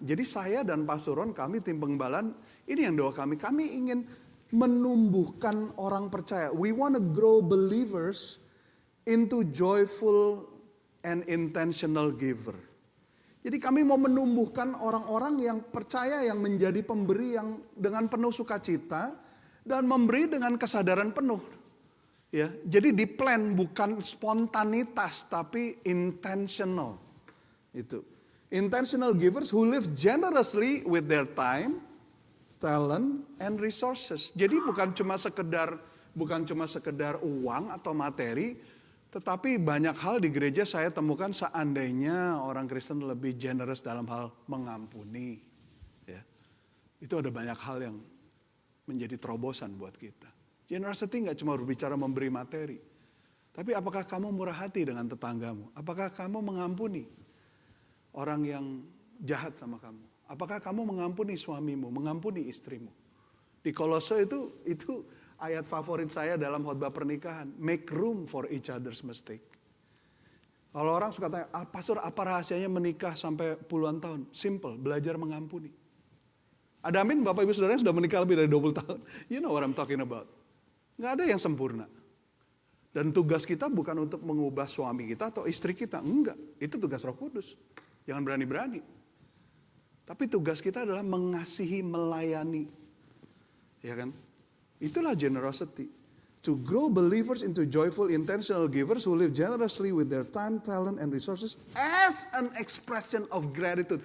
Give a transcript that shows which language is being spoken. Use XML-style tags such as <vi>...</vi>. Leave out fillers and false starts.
<id>Jadi saya dan Pak Suron, kami tim penggembalaan, ini yang doa kami ingin menumbuhkan orang percaya.</id> <en>We want to grow believers into joyful and intentional giver.</en> <id>Jadi kami mau menumbuhkan orang-orang yang percaya, yang menjadi pemberi yang dengan penuh sukacita dan memberi dengan kesadaran penuh. Ya, jadi di plan bukan spontanitas tapi intentional. Itu.</id> <en>Intentional givers who live generously with their time, talent, and resources.</en> <id>Jadi bukan cuma sekedar uang atau materi, tetapi banyak hal di gereja saya temukan seandainya orang Kristen lebih generous dalam hal mengampuni. Ya. Itu ada banyak hal yang menjadi terobosan buat kita. Generosity nggak cuma berbicara memberi materi. Tapi apakah kamu murah hati dengan tetanggamu? Apakah kamu mengampuni orang yang jahat sama kamu? Apakah kamu mengampuni suamimu, mengampuni istrimu? Di Kolose itu ayat favorit saya dalam khotbah pernikahan.</id> <en>Make room for each other's mistake.</en> <id>Kalau orang suka tanya, Pastor apa rahasianya menikah sampai puluhan tahun? Simple, belajar mengampuni. Ada amin Bapak Ibu Saudara yang sudah menikah lebih dari 20 tahun.</id> <en>You know what I'm talking about.</en> <id>Nggak ada yang sempurna. Dan tugas kita bukan untuk mengubah suami kita atau istri kita. Enggak, itu tugas Roh Kudus. Jangan berani-berani. Tapi tugas kita adalah mengasihi, melayani. Ya kan? Itulah generosity.</id> <en>To grow believers into joyful, intentional givers who live generously with their time, talent, and resources as an expression of gratitude.</en>